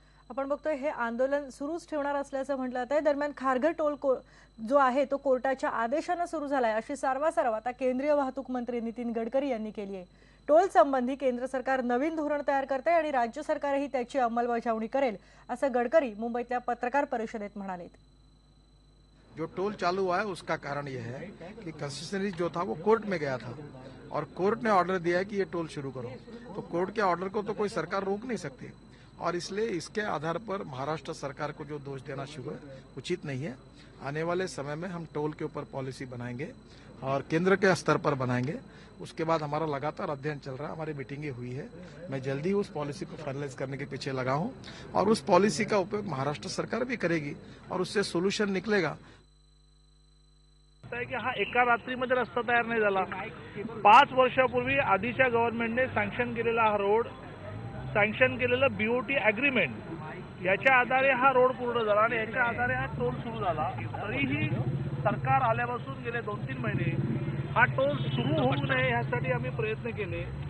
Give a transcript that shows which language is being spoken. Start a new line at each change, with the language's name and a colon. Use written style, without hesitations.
Marathi: आपण बघतोय हे आंदोलन सुरूच ठेवणार असल्याचं म्हटलं जात आहे। दरम्यान खारघर टोल जो आहे तो कोर्टाच्या आदेशाने सुरू झालाय अशी सारवासारव आता केंद्रीय वाहतूक मंत्री नितीन गडकरी यांनी केली आहे। टोल संबंधी केंद्र सरकार नवीन धोरण तयार करते आणि राज्य सरकारही त्याची अंमलबजावणी करेल असं गडकरी मुंबईतल्या पत्रकार परिषदेत म्हणाले।
Hindi: जो टोल चालू हुआ है उसका कारण यह है कि कंसेशनरी जो था वो कोर्ट में गया था और कोर्ट ने ऑर्डर दिया है कि ये टोल शुरू करो, तो कोर्ट के ऑर्डर को तो कोई सरकार रोक नहीं सकती और इसलिए इसके आधार पर महाराष्ट्र सरकार को जो दोष देना शुरू है उचित नहीं है। आने वाले समय में हम टोल के ऊपर पॉलिसी बनाएंगे और केंद्र के स्तर पर बनाएंगे। उसके बाद हमारा लगातार अध्ययन चल रहा है, हमारी मीटिंगें हुई है। मैं जल्दी उस पॉलिसी को फाइनलाइज करने के पीछे लगा हूं और उस पॉलिसी का उपयोग महाराष्ट्र सरकार भी करेगी और उससे सोल्यूशन निकलेगा।
Marathi: की हा एका रात्रीमध्ये रस्ता तयार नाही झाला। 5 वर्षापूर्वी आधीच्या गव्हर्नमेंटने सँक्शन केलेला हा रोड, सँक्शन केलेलं बीओटी अग्रीमेंट याच्या आधारे हा रोड पूर्ण झाला आणि याच्या आधारे हा टोल सुरू झाला। तरीही सरकार आल्यापासून गेले 2-3 महिने हा टोल सुरू होऊ नये यासाठी आम्ही प्रयत्न केले।